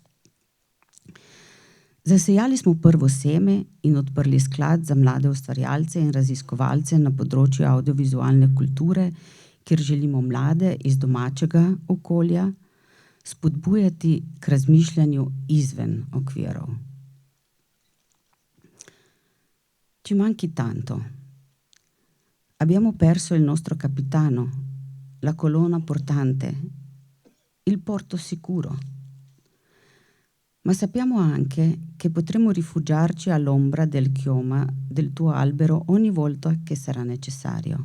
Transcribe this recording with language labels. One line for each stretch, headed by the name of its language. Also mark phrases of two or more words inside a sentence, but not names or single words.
Slovenian: Zasejali smo prvo seme in odprli sklad za mlade ustvarjalce in raziskovalce na področju avdiovizualne kulture, kjer želimo mlade iz domačega okolja spodbujati k razmišljanju izven okvirov.
Italian: Ci manchi tanto. Abbiamo perso il nostro capitano, la colonna portante, il porto sicuro. Ma sappiamo anche che potremo rifugiarci all'ombra del chioma del tuo albero ogni volta che sarà necessario.